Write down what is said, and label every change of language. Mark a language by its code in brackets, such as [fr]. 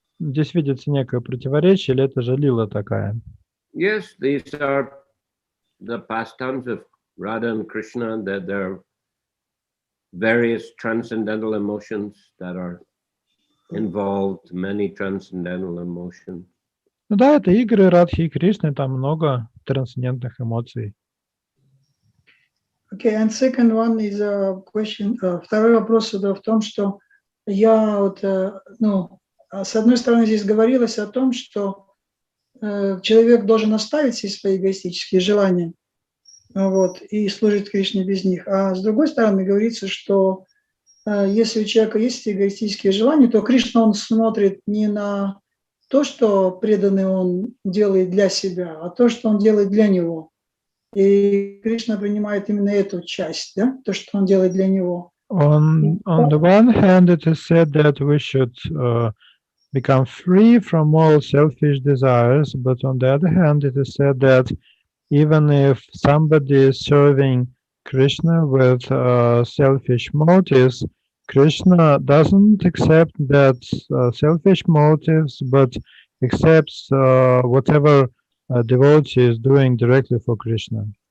[ru] Здесь видится некое противоречие, или это же лила такая? [en] Yes, these are the pastimes of Radha and Krishna, that there are various transcendental emotions that are involved, many transcendental emotions. [ru] Ну да, это игры Радхи и Кришны, там много трансцендентных эмоций. [en] Okay, and second one is a question. [ru] Второй вопрос в том, что я вот, с одной стороны здесь говорилось о том, что человек должен оставить все свои эгоистические желания, вот, и служить Кришне без них. А с другой стороны говорится, что если у человека есть эгоистические желания, то Кришна, он смотрит не на то, что преданный он делает для себя, а то, что он делает для него. И Кришна принимает именно эту часть, да, то, что он делает для него. [en] On the one hand, it is said that we should become free from all selfish desires, but on the other hand, it is said that even if somebody is serving Krishna with selfish motives, Krishna doesn't accept that selfish motives, but accepts whatever devotee is doing directly for Krishna.